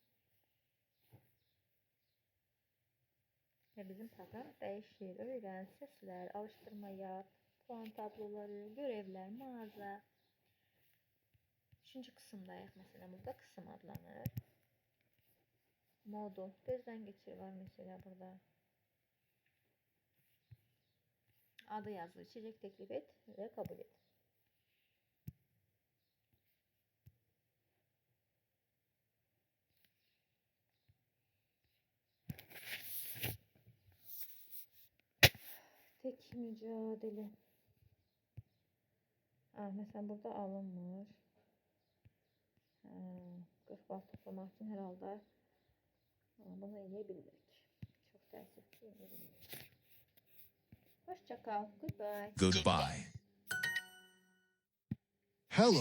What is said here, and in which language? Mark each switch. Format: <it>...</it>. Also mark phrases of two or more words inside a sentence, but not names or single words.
<az>Və bizim proqram dəyişir, öyrən, səslər,</az> <tr>alışdırma yap, puan tabloları,</tr> <az>görevlər, mağaza. Üçüncü qısımdayıq, məsələn, burada qısım adlanır. Modul, gözdən geçir var mesela burada.</az> <tr>Adı yazılı, içecek teklif et ve kabul et. Tek mücadele.</tr> <az>Mesela burada alınmır. 40 bal toplamaq üçün hər halda bunu eləyə bilmirik. Çox təəssüf ki, eləyə bilmirik.</az> <tr>Hoşça kal. Goodbye.</tr> <en>Goodbye. Hello.</en>